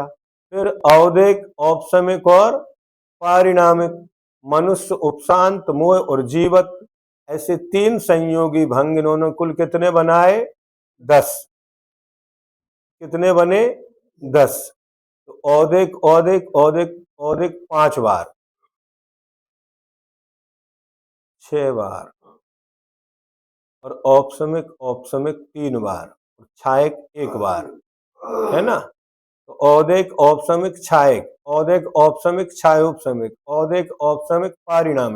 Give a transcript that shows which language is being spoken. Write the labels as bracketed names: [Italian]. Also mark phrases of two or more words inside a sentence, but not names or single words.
[Hindi] फिर औदेक, औपशमिक और पारिणामिक, मनुष्य, उपशांत, मोह और जीवत, ऐसे 3 संयोगी भंग इन्होंने कुल कितने बनाए? 10। कितने बने? 10। तो औदेक औदेक औदेक औदेक 5 बार, 6 बार, और औपशमिक औपशमिक 3 बार, छायक 1 बार, है ना। तो औदेक औपशमिक छायक, औदेक औपशमिक छायोपशमिक, औदेक औपशमिक पारिणामिक,